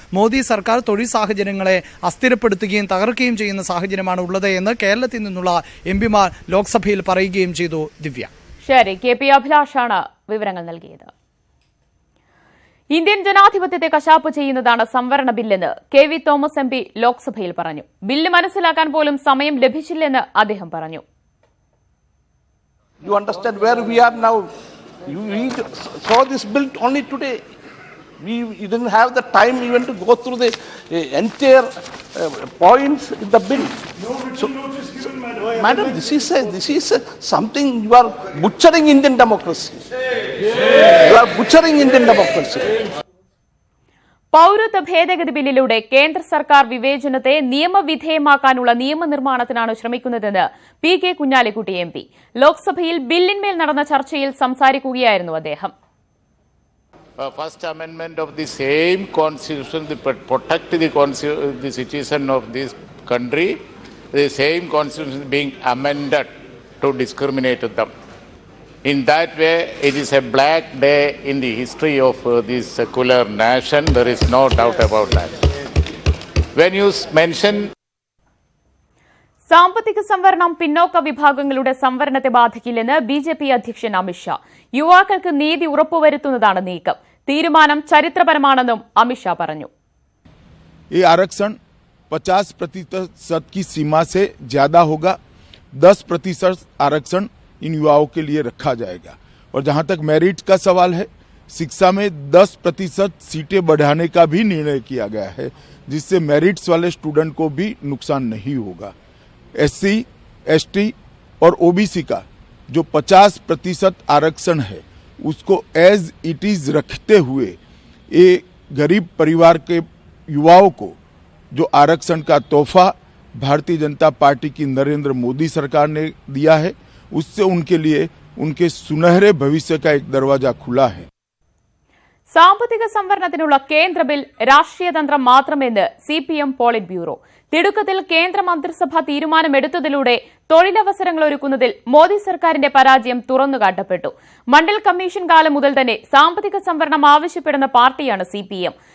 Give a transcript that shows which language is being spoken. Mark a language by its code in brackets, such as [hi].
[ml] മോദി സർക്കാർ തൊഴിൽ സാഹചര്യങ്ങളെ അസ്ഥിരപ്പെടുത്തുകയും തകർക്കുകയും ചെയ്യുന്ന സാഹചര്യമാണ് ഉള്ളത് എന്ന് കേരളത്തിൽ നിന്നുള്ള MPമാർ ലോക്സഭയിൽ പറയുകയും ചെയ്തു. ദിവ്യ. ശരി, കെ പി അഭിലാഷാണ് വിവരങ്ങൾ നൽകിയത്. ഇന്ത്യൻ ജനാധിപത്യത്തെ കശാപ്പ് ചെയ്യുന്നതാണ് സംവരണ ബില്ലെന്ന് കെ വി തോമസ് MP ലോക്സഭയിൽ പറഞ്ഞു. ബില്ല് മനസ്സിലാക്കാൻ പോലും സമയം ലഭിച്ചില്ലെന്ന് അദ്ദേഹം പറഞ്ഞു. [en] You understand where we are now. We saw this bill only today. We didn't have the time even to go through the entire points in the bill. Madam, this is something you are butchering Indian democracy. You are butchering Indian democracy. [ml] പൌരത്വ ഭേദഗതി ബില്ലിലൂടെ കേന്ദ്ര സർക്കാർ വിവേചനത്തെ നിയമവിധേയമാക്കാനുള്ള നിയമനിർമ്മാണത്തിനാണ് ശ്രമിക്കുന്നതെന്ന് PK Kunhalikutty MP. ലോക്സഭയിൽ ബില്ലിന്മേൽ നടന്ന ചർച്ചയിൽ സംസാരിക്കുകയായിരുന്നു അദ്ദേഹം. [en] First amendment of the same constitution to protect the citizen of this country, the same constitution being amended to discriminate them. In that way, it is a black day in the history of this secular nation. There is no doubt about that. When you mention [ml] സാമ്പത്തിക സംവരണം പിന്നോക്ക വിഭാഗങ്ങളുടെ സംവരണത്തെ ബാധിക്കില്ലെന്ന് BJP അധ്യക്ഷൻ അമിത്ഷാ. യുവാക്കൾക്ക് നീതി ഉറപ്പുവരുത്തുന്നതാണ് നീക്കം. തീരുമാനം ചരിത്രപരമാണെന്നും അമിത്ഷാ പറഞ്ഞു. [hi] ये आरक्षण 50% की सीमा से ज्यादा होगा. 10% आरक्षण इन युवाओं के लिए रखा जाएगा. और जहां तक मेरिट का सवाल है, शिक्षा में 10% सीटें बढ़ाने का भी निर्णय किया गया है, जिससे मेरिट्स वाले स्टूडेंट को भी नुकसान नहीं होगा. SC, ST और OBC का जो 50% आरक्षण है उसको एज इट इज रखते हुए ये गरीब परिवार के युवाओं को जो आरक्षण का तोहफा भारतीय जनता पार्टी की नरेंद्र मोदी सरकार ने दिया है, उससे उनके लिए उनके सुनहरे भविष्य का एक दरवाजा खुला है. [ml] സാമ്പത്തിക സംവരണത്തിനുള്ള കേന്ദ്ര ബിൽ രാഷ്ട്രീയതന്ത്രം മാത്രമെന്ന് CPM പോളിറ്റ് ബ്യൂറോ. തിടുക്കത്തിൽ കേന്ദ്ര മന്ത്രിസഭ തീരുമാനമെടുത്തതിലൂടെ തൊഴിലവസരങ്ങൾ ഒരുക്കുന്നതിൽ മോദി സർക്കാരിന്റെ പരാജയം തുറന്നുകാട്ടപ്പെട്ടു. മണ്ഡൽ കമ്മീഷൻ കാലം മുതൽ തന്നെ സാമ്പത്തിക സംവരണം ആവശ്യപ്പെടുന്ന പാർട്ടിയാണ് CPM.